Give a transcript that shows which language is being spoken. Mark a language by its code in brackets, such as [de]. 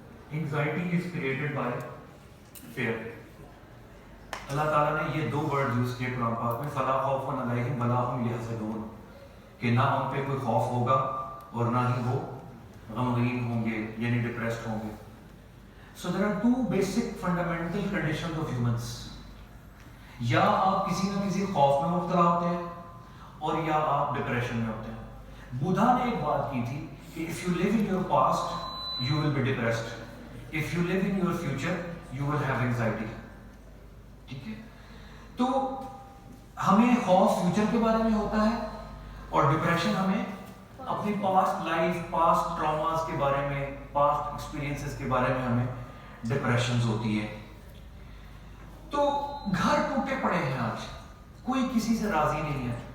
[en] Anxiety is created by fear. [ur] اللہ تعالیٰ نے یہ دو ورڈ یوز کیے قرآن پاک میں، [ar] فلا خوف علیہم ولا هم یحزنون، [ur] کہ نہ ان پہ کوئی خوف ہوگا اور نہ ہی وہ غمگین ہوں گے، یعنی ڈپریسڈ ہوں گے. [en] So there are two basic fundamental conditions of humans. [ur] یا آپ کسی نہ کسی خوف میں مبتلا ہوتے ہیں اور یا آپ ڈپریشن میں ہوتے ہیں. بدھا نے ایک بات کی تھی کہ [en] if you live in your past you will be depressed, if you live in your future you will have anxiety. [ur] ٹھیک ہے، تو ہمیں خوف فیوچر کے بارے میں ہوتا ہے اور ڈپریشن ہمیں اپنی پاسٹ لائف، پاسٹ ٹراماز کے بارے میں، پاسٹ ایکسپیرینسز کے بارے میں ہمیں ڈپریشنز ہوتی ہے. تو گھر ٹوٹے پڑے ہیں آج، کوئی کسی سے راضی نہیں ہے.